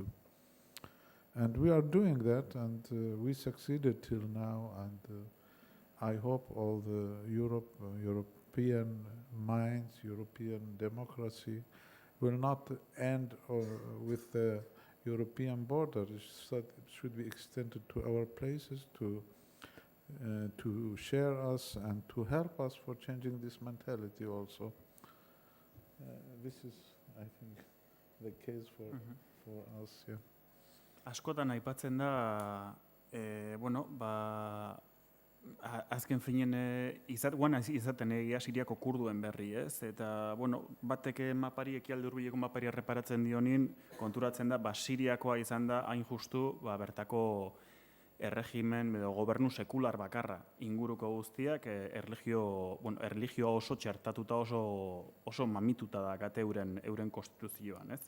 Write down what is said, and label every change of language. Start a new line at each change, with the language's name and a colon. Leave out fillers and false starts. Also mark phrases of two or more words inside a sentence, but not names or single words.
English: And we are doing that, and we succeeded till now, and I hope all the European minds, European democracy will not end with the European borders. It should be extended to our places to share us and to help us for changing this mentality also. This is, I think, the case for us, yeah.
Basque: Askotan aipatzen da, azken finen izaten egia Siriako kurduen berri, ez? Eta, batek Ekialde Hurbileko mapari erreparatzen dionin, konturatzen da, Siriakoa izan da hain justu, bertako erregimen edo gobernu sekular bakarra inguruko guztiak erlijioa oso txertatuta, oso mamituta da gate euren konstituzioan, ez?